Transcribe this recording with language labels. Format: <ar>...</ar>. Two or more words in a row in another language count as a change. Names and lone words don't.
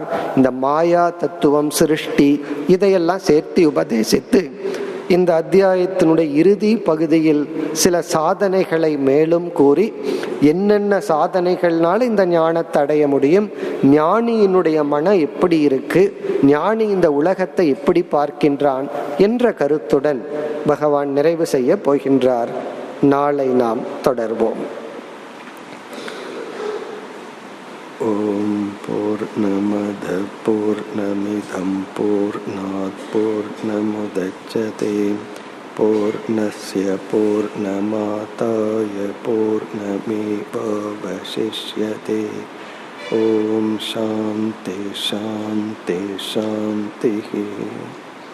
<ta>இந்த மாயா தத்துவம், சிருஷ்டி, இதையெல்லாம் சேர்த்து உபதேசித்து இந்த அத்தியாயத்தினுடைய இறுதி பகுதியில் சில சாதனைகளை மேலும் கூறி, என்னென்ன சாதனைகள்னால இந்த ஞானத்தை அடைய முடியும், ஞானியினுடைய மனம் எப்படி இருக்கு, ஞானி இந்த உலகத்தை எப்படி பார்க்கின்றான் என்ற கருத்துடன் பகவான் நிறைவு செய்ய போகின்றார். நாளை நாம் தொடர்வோம்.</ta> <sa>ओम् पूर्णमद पूर्णमिदम् पूर्णात् पूर्णमुदच्यते पूर्णस्य पूर्णमादाय पूर्णमेवावशिष्यते. ओम् शान्ति शान्ति शान्ति.</sa>